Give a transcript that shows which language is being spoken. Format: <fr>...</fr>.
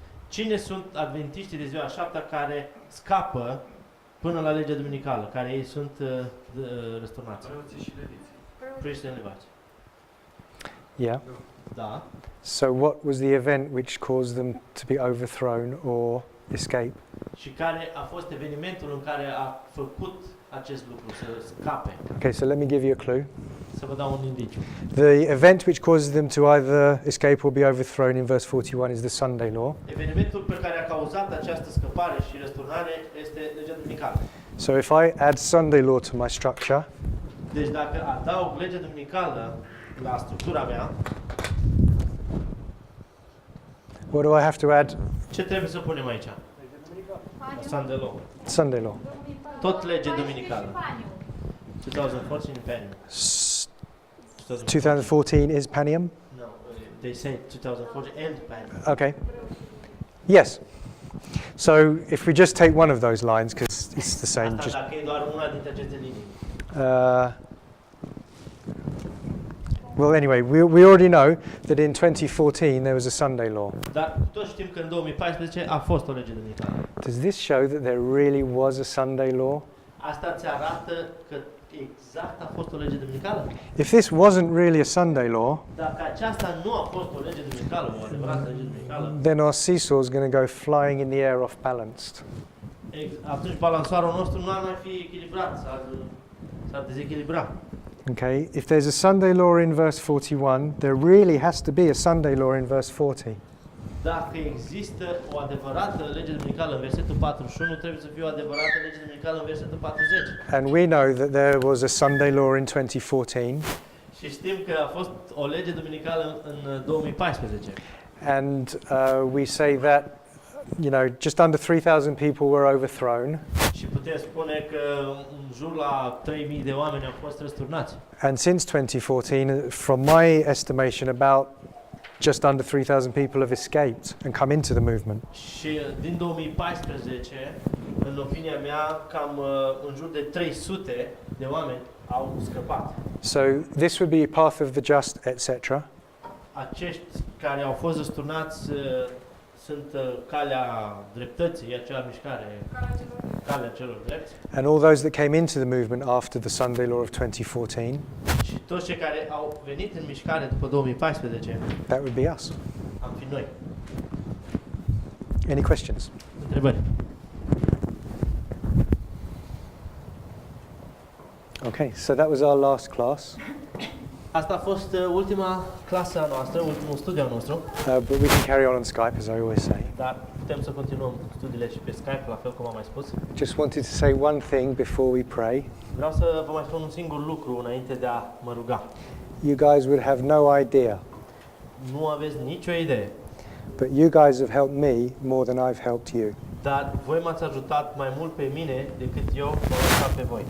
<ro>Cine sunt adventiștii de ziua șaptea care scapă până la legea duminicală, care ei sunt răsturnați? Preoții și leviții.</ro> <en>Priești and Levites. Yeah.</en> <ro>Da.</ro> <en>So what was the event which caused them to be overthrown or escape?</en> <ro>Și care a fost evenimentul în care a făcut acest lucru, să scape?</ro> <en>Okay, so let me give you a clue.</en> <ro>Să vă dau un indiciu.</ro> <en>The event which causes them to either escape or be overthrown in verse 41 is the Sunday law.</en> <ro>Evenimentul pe care a cauzat această scăpare și răsturnare este legea duminicală.</ro> <en>So if I add Sunday law to my structure,</en> <ro>Deci dacă adaug legea duminicală la structura mea,</ro> <en>what do I have to add?</en> <ro>ce trebuie să punem aici?</ro> <en>Sunday law. Sunday law.</en> <ro>Tot lege duminicală. 2014 Panium.</ro> <en>2014 is Panium? No, they say 2014 and Panium. Okay. Yes. So if we just take one of those lines, because it's the same.</en> <ro>Asta dacă e doar una dintre aceste linii.</ro> <en>Well, anyway, we already know that in 2014 there was a Sunday law.</en> <ro>Dar toți știm că în 2014 a fost o lege duminicală.</ro> <en>Does this show that there really was a Sunday law?</en> <ro>Asta ți arată că exact a fost o lege duminicală?</ro> <en>If this wasn't really a Sunday law,</en> <ro>Dacă aceasta nu a fost o lege duminicală, o adevărată lege duminicală,</ro> <en>then our seesaw is going to go flying in the air off balanced.</en> <ro>atunci balansoarul nostru nu ar mai fi echilibrat, s-ar dezechilibra.</ro> <en>Okay, if there's a Sunday law in verse 41, there really has to be a Sunday law in verse 40.</en> <ro>Dacă există o adevărată lege duminicală în versetul 41, trebuie să fie o adevărată lege duminicală în versetul 40.</ro> <en>And we know that there was a Sunday law in 2014,</en> <ro>Și știm că a fost o lege duminicală în 2014.</ro> <en>and we say that, just under 3,000 people were overthrown,</en> <ro>Și putem spune că în jur la 3.000 de oameni au fost răsturnați.</ro> <en>and since 2014, from my estimation, about just under 3,000 people have escaped and come into the movement.</en> <ro>Și din 2014, în opinia mea, cam în jur de 300 de oameni au scăpat.</ro> <en>So this would be a path of the just, etc.</en> <ro>Acești care au fost răsturnați sunt calea dreptății, acea mișcare, calea celor drepți.</ro> <en>And all those that came into the movement after the Sunday law of 2014,</en> <ro>Și toți cei care au venit în mișcare după 2014,</ro> <en>that would be us.</en> <ro>am fi noi.</ro> <en>Any questions?</en> <ro>Întrebări?</ro> <en>Okay, so that was our last class,</en> <ro>Asta a fost ultima clasă a noastră, ultimul studiu al nostru,</ro> <en>but we can carry on Skype, as I always say.</en> <ro>dar putem să continuăm studiile și pe Skype, la fel cum am mai spus.</ro> <en>Just wanted to say one thing before we pray.</en> <ro>Vreau să vă mai spun un singur lucru înainte de a mă ruga.</ro> <en>You guys would have no idea,</en> <ro>Nu aveți nicio idee,</ro> <en>but you guys have helped me more than I've helped you.</en> <ro>dar voi m-ați ajutat mai mult pe mine decât eu m-am ajutat pe voi.</ro>